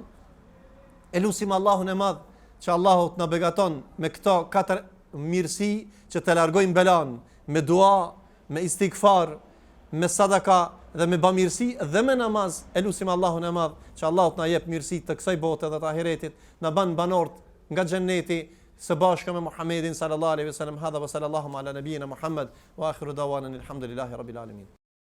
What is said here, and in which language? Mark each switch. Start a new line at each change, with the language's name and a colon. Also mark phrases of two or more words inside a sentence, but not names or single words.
Albanian: Elusim Allahun e Madh që Allahu të na begaton me këto 4 mirësi që të largojnë belan, me dua, me istighfar, me sadaka dhe me bamirësi dhe me namaz. Elusim Allahun e Madh që Allahu të na jep mirësi të kësaj bote dhe të ahiretit, na bën banorët nga xheneti së bashku me Muhammedin
Arabic: صلى الله عليه وسلم. هذا وصلى الله على نبينا محمد وآخر دعوانا الحمد لله رب العالمين.